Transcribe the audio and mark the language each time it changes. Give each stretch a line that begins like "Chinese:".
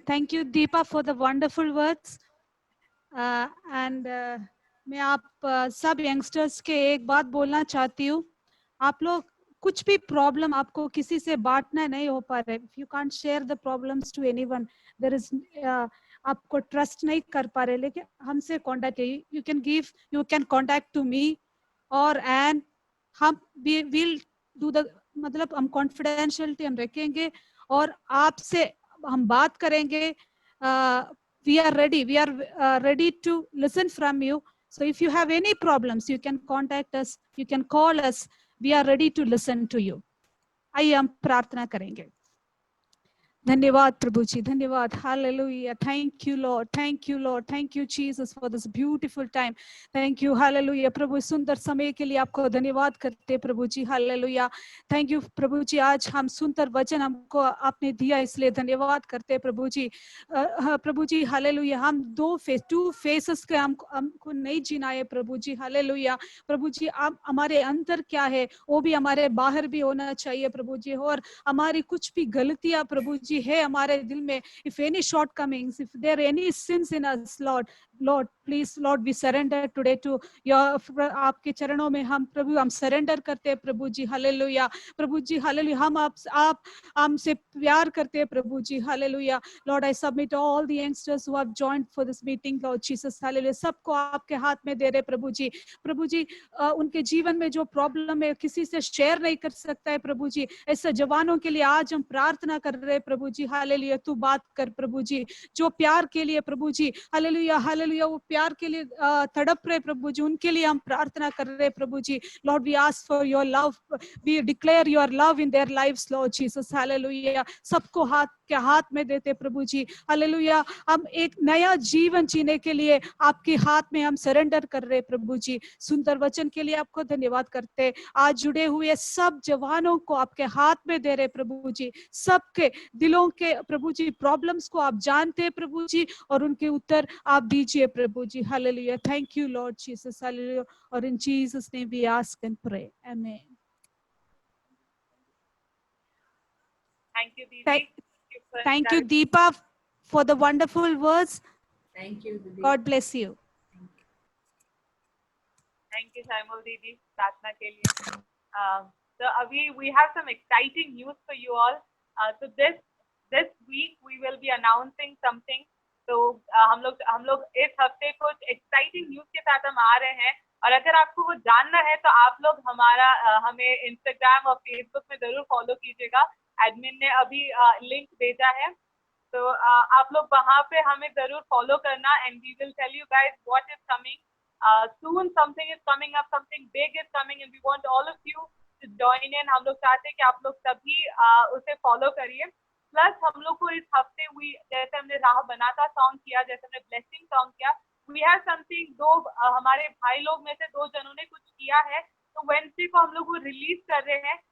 English: Thank you, Deepa, for the wonderful words.
Hindi: And मैं आप सब यंगस्टर्स के एक बात बोलना चाहती हूँ। आप लोग कुछ भी प्रॉब्लम आपको किसी से बांटना नहीं हो पा रहे,
English: if you can't share the problems to anyone,
Hindi: there is आपको ट्रस्ट नहीं कर पा रहे, लेकिन हमसे contact,
English: you can contact to me
Hindi: और एंड हम विल डू द, मतलब हम कॉन्फिडेंशियलिटी हम रखेंगे और आपसे हम बात करेंगे।
English: we are ready to listen from you. So if you have any problems, you can contact us, you can call us. We are ready to listen to you.
Hindi: आइए हम प्रार्थना करेंगे। धन्यवाद प्रभु जी, धन्यवाद।
English: Hallelujah, thank you Lord, thank you Lord, thank you Jesus for this beautiful time.
Hindi: Thank you, hallelujah प्रभु, सुंदर समय के लिए आपको धन्यवाद करते हैं प्रभु जी। हालेलुया, थैंक यू प्रभु जी, आज हम सुंदर वचन हमको आपने दिया, इसलिए धन्यवाद करते हैं प्रभु जी। प्रभु जी हालेलुया, हम टू फेसेस के हमको नहीं जीना है प्रभु जी। हालेलुया प्रभु जी, आप हमारे अंदर क्या है वो भी हमारे बाहर भी होना चाहिए प्रभु जी। और हमारी कुछ भी गलतियां प्रभु जी है हमारे दिल में,
English: if any shortcomings, if there are any sins in us, Lord please, Lord we surrender today to your,
Hindi: आपके चरणों में हम प्रभु हम सरेंडर करते हैं प्रभु जी। हालेलुया प्रभु जी, हालेलुया, हम आप हमसे प्यार करते हैं प्रभु जी।
English: hallelujah Lord, I submit all the youngsters who have joined for this meeting, Lord Jesus,
Hindi: hallelujah, सबको आपके हाथ में दे रहे प्रभु जी। प्रभु जी उनके जीवन में जो प्रॉब्लम है किसी से शेयर नहीं कर सकता है प्रभु जी, ऐसे जवानों के लिए आज हम प्रार्थना कर रहे हैं प्रभु जी। हालेलुया, तू बात कर प्रभु जी, जो प्यार के लिए प्रभु जी, हालेलुया हालेलुया, वो प्यार के लिए तड़प रहे प्रभु जी, उनके लिए हम प्रार्थना कर रहे हैं प्रभु जी।
English: Lord we ask for your love, we declare your love in their lives Lord Jesus.
Hindi: Hallelujah, सबको हाथ में देते प्रभु जी। हालेलुया, हम एक नया जीवन जीने के लिए आपके हाथ में हम सरेंडर कर रहे प्रभु जी। सुंदर वचन के लिए आपको धन्यवाद करते। आज जुड़े हुए सब जवानों को आपके हाथ में दे रहे प्रभु जी, सबके दिलों के प्रभु जी प्रॉब्लम्स को आप जानते हैं प्रभु जी, और उनके उत्तर आप दीजिए प्रभु जी।
English: Hallelujah, thank you Lord Jesus, hallelujah, और in Jesus name we ask and pray, amen. Thank you, Didi. Thank you, Deepa, for the wonderful words. Thank you, Didi. God bless you. Thank you, Shaimol Didi,
Hindi: प्रार्थना के लिए।
English: So अभी we have some exciting news for you all. So this week we will be announcing something.
Hindi: तो हम लोग इस हफ्ते कुछ exciting news के साथ हम आ रहे हैं, और अगर आपको वो जानना है तो आप लोग हमें Instagram और Facebook में जरूर फॉलो कीजिएगा। एडमिन ने अभी लिंक भेजा है, तो आप लोग वहां पे हमें जरूर फॉलो करना,
English: and we will tell you guys what is coming. Soon something is coming up, something big is coming, and we want all of you to join in.
Hindi: हम लोग चाहते हैं कि आप लोग सभी उसे फॉलो करिए। प्लस हम लोग को इस हफ्ते जैसे हमने राह बनाता सॉन्ग किया, जैसे हमने ब्लेसिंग सॉन्ग किया,
English: we have something,
Hindi: हमारे भाई लोग में से 2 जनों ने कुछ किया है, तो वेडनेसडे को हम लोग वो रिलीज कर रहे हैं।